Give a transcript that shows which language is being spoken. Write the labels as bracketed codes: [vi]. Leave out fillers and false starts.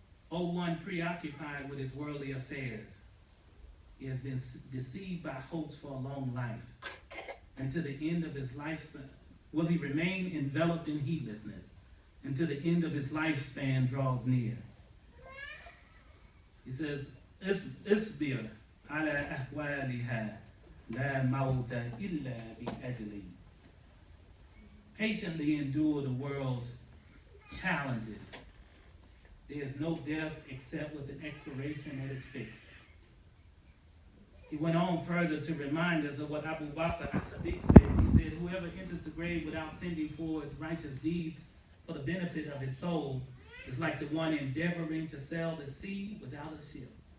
[en] "O one preoccupied with his worldly affairs, he has been deceived by hopes for a long life, and to the end of his life will he remain enveloped in heedlessness, until the end of his lifespan draws near." He says, [ar] اصبر على أهوالها لا موت إلا بأجل. [en] Patiently endure the world's challenges. There is no death except with an expiration that is fixed. He went on further to remind us of what Abu Bakr as-Siddiq said. He said, whoever enters the grave without sending forward righteous deeds for the benefit of his soul is like the one endeavoring to sail the sea without a ship.